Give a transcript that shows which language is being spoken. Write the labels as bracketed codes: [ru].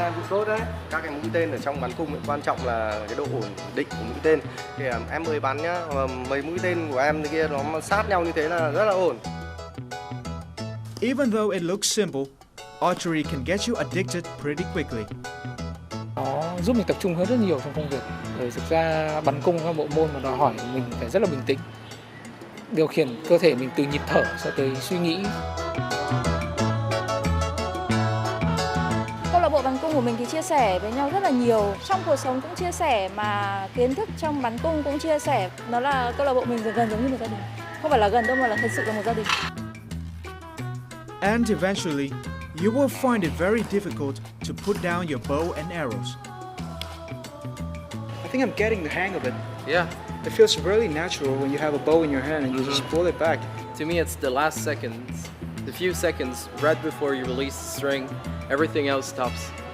[vi] Tốt đấy. Các cái mũi tên ở trong bắn cung quan trọng là cái độ ổn định của mũi tên. Thì em mới bắn nhá, mà mấy mũi tên của em kia nó sát nhau như thế là rất là ổn. [en] Even though it looks simple, archery can get you addicted pretty quickly. [vi] Nó giúp mình tập trung hơn rất nhiều trong công việc. Bởi thực ra bắn cung là bộ môn mà đòi hỏi mình phải rất là bình tĩnh. Điều khiển cơ thể mình từ nhịp thở cho tới suy nghĩ. Câu lạc bộ bắn cung của mình thì chia sẻ với nhau rất là nhiều. Trong cuộc sống cũng chia sẻ, mà kiến thức trong bắn cung cũng chia sẻ. Nó là câu lạc bộ mình gần giống như một gia đình. Không phải là gần đâu mà là thật sự là một gia đình. [en] And eventually, you will find it very difficult to put down your bow and arrows. I think I'm getting the hang of it. Yeah. It feels really natural when you have a bow in your hand and you just pull it back. To me, it's the last seconds, the few seconds right before you release the string, everything else stops.